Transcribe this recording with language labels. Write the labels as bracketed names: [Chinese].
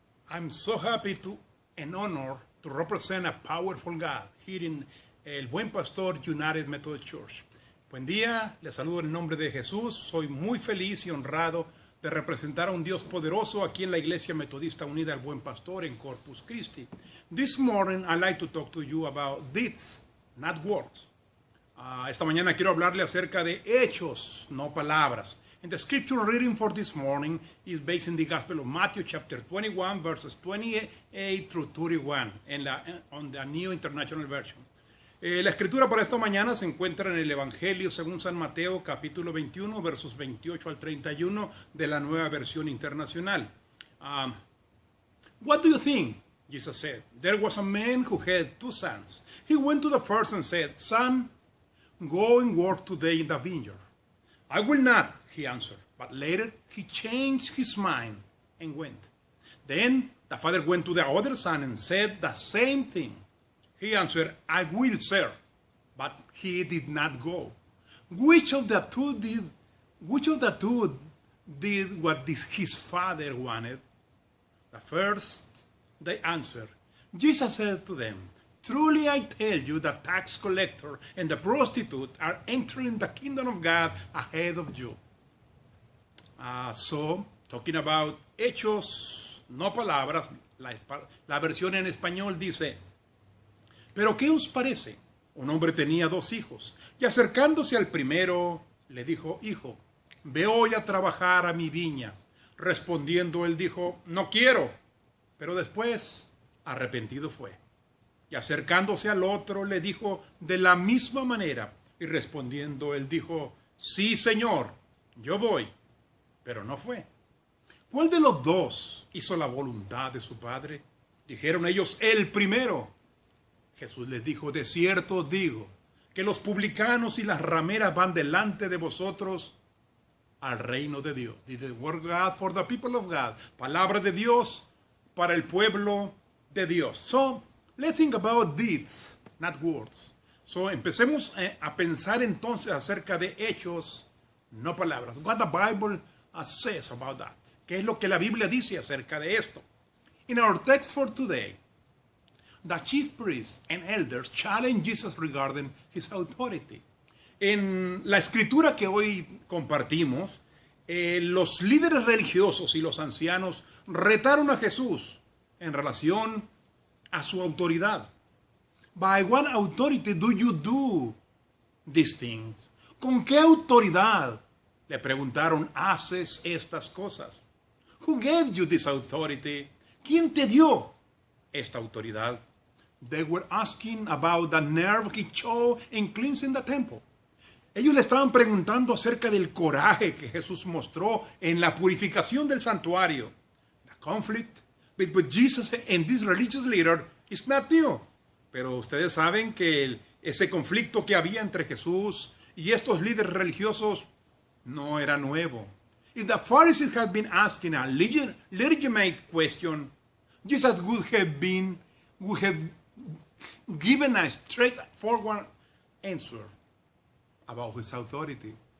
[English] I'm so happy and honored to represent a powerful God here in El Buen Pastor United Methodist Church. [Spanish] Buen día, les saludo en el nombre de Jesús. Soy muy feliz y honrado de representar a un Dios poderoso aquí en la Iglesia Metodista Unida El Buen Pastor en Corpus Christi. [English] This morning I'd like to talk to you about deeds, not words. [Spanish] Esta mañana quiero hablarle acerca de hechos, no palabras. [English] And the scripture reading for this morning is based in the Gospel of Matthew chapter 21 verses 28 through 31 on the New International Version. [Spanish] La escritura para esta mañana se encuentra en el Evangelio según San Mateo capítulo 21 versos 28 al 31 de la Nueva Versión Internacional. [English] What do you think? Jesus said. There was a man who had 2 sons. He went to the first and said, "Son, go and work today in the vineyard." "I will not," he answered. But later he changed his mind and went. Then the father went to the other son and said the same thing. He answered, "I will, sir." But he did not go. Which of the two did what his father wanted? The first, they answered. Jesus said to them, "Truly I tell you, the tax collector and the prostitute are entering the kingdom of God ahead of you." So, talking about [Spanish] hechos, no palabras, la versión en español dice, "Pero ¿qué os parece? Un hombre tenía 2 hijos, y acercándose al primero, le dijo, 'Hijo, ve hoy a trabajar a mi viña.' Respondiendo él dijo, 'No quiero.' Pero después, arrepentido fue. Y acercándose al otro, le dijo de la misma manera. Y respondiendo, él dijo, 'Sí, Señor, yo voy.' Pero no fue. ¿Cuál de los 2 hizo la voluntad de su padre? Dijeron ellos, 'El primero.' Jesús les dijo, 'De cierto os digo, que los publicanos y las rameras van delante de vosotros al reino de Dios.'" [English] The word of God for the people of God. [Spanish] Palabra de Dios para el pueblo de Dios. [English] So, let's think about deeds, not words. [Spanish] So, empecemos a pensar entonces acerca de hechos, no palabras. [English] What the Bible says about that. [Spanish] ¿Qué es lo que la Biblia dice acerca de esto? [English] In our text for today, the chief priests and elders challenge Jesus regarding his authority. [Spanish] En la escritura que hoy compartimos, los líderes religiosos y los ancianos retaron a Jesús en relación a su autoridad. [English] By what authority do you do these things? [Spanish] ¿Con qué autoridad, le preguntaron, haces estas cosas? [English] Who gave you this authority? [Spanish] ¿Quién te dio esta autoridad? [English] They were asking about the nerve he showed in cleansing the temple. [Spanish] Ellos le estaban preguntando acerca del coraje que Jesús mostró en la purificación del santuario. [English] The conflict between Jesus and this religious leader is not new. [Spanish] Pero ustedes saben que ese conflicto que había entre Jesús y estos líderes religiosos no era nuevo. [English] If the Pharisees had been asking a legitimate question, Jesus would have given a straightforward answer about his authority.